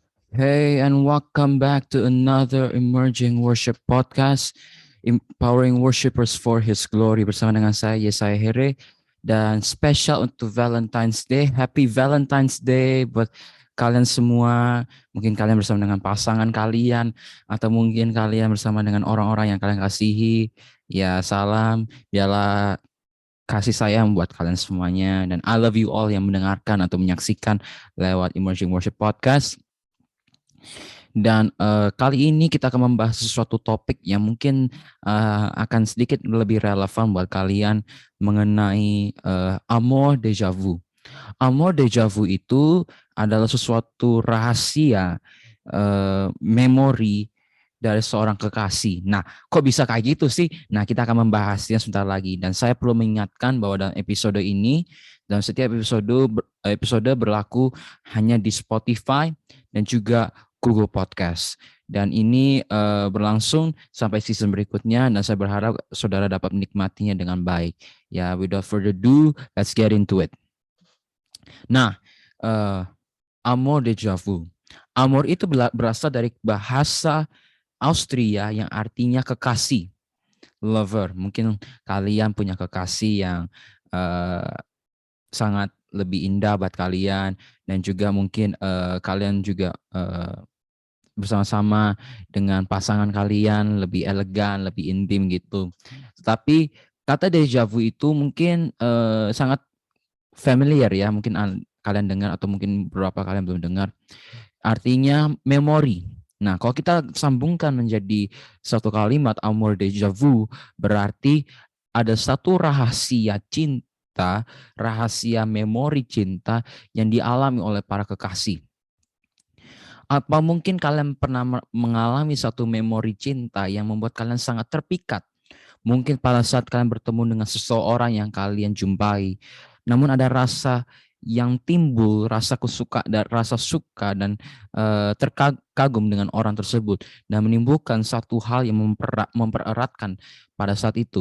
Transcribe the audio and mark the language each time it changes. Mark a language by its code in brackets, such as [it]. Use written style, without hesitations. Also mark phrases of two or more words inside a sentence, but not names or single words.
[en] Hey, and welcome back to another Emerging Worship Podcast, Empowering Worshipers for His Glory [id] bersama dengan saya, [en] Yesaya Here. [id] Dan spesial untuk Valentine's Day, [en] Happy Valentine's Day [id] buat kalian semua. Mungkin kalian bersama dengan pasangan kalian, atau mungkin kalian bersama dengan orang-orang yang kalian kasihi. Ya, salam, biarlah kasih sayang buat kalian semuanya. Dan [en] I love you all [id] yang mendengarkan atau menyaksikan lewat Emerging Worship Podcast. Dan kali ini kita akan membahas sesuatu topik yang mungkin akan sedikit lebih relevan buat kalian mengenai [fr] amour déjà vu. Amour déjà vu [id] itu adalah sesuatu rahasia memori dari seorang kekasih. Nah, kok bisa kayak gitu sih? Nah, kita akan membahasnya sebentar lagi. Dan saya perlu mengingatkan bahwa dalam episode ini, dalam setiap episode berlaku hanya di Spotify dan juga Google Podcast. Dan ini berlangsung sampai season berikutnya, dan saya berharap saudara dapat menikmatinya dengan baik. Ya, [en] without further ado, let's get into it. [id] Nah, [fr] amour déjà vu. [id] Amour itu berasal dari bahasa Austria yang artinya kekasih, lover. Mungkin kalian punya kekasih yang sangat lebih indah buat kalian, dan juga mungkin kalian juga bersama-sama dengan pasangan kalian lebih elegan, lebih intim gitu. Tetapi kata [fr] déjà vu [id] itu mungkin sangat familiar ya, mungkin kalian dengar atau mungkin beberapa kalian belum dengar. Artinya memori. Nah, kalau kita sambungkan menjadi satu kalimat [fr] amour déjà vu, [id] berarti ada satu rahasia cinta, rahasia memori cinta yang dialami oleh para kekasih. Apa mungkin kalian pernah mengalami satu memori cinta yang membuat kalian sangat terpikat? Mungkin pada saat kalian bertemu dengan seseorang yang kalian jumpai, namun ada rasa yang timbul, rasa suka dan terkagum dengan orang tersebut, dan menimbulkan satu hal yang mempereratkan pada saat itu.